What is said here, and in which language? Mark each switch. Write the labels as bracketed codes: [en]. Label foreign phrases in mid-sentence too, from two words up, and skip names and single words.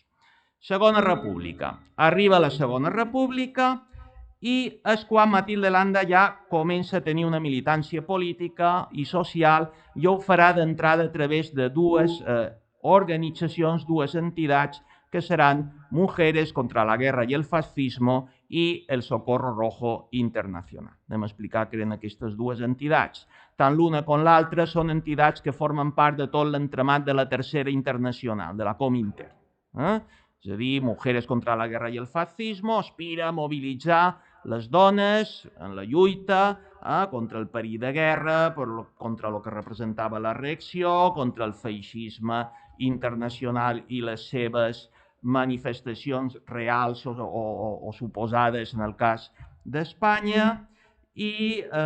[ca] Segona República. Arriba la Segona República i és quan Matilde Landa ja comença a tenir una militància política i social i ho farà d'entrada a través de dues organitzacions, dues entitats, que seran Mujeres contra la Guerra y el Fascismo i el Socorro Rojo Internacional. Anem a explicar què eren aquestes dues entitats. Tant l'una com l'altra són entitats que formen part de tot l'entramat de la Tercera Internacional, de la Comintern. És a dir, Mujeres contra la Guerra y el Fascismo aspira a mobilitzar les dones en la lluita contra el perill de guerra, contra el que representava la reacció, contra el feixisme internacional i les seves manifestacions reals o suposades en el cas d'Espanya, i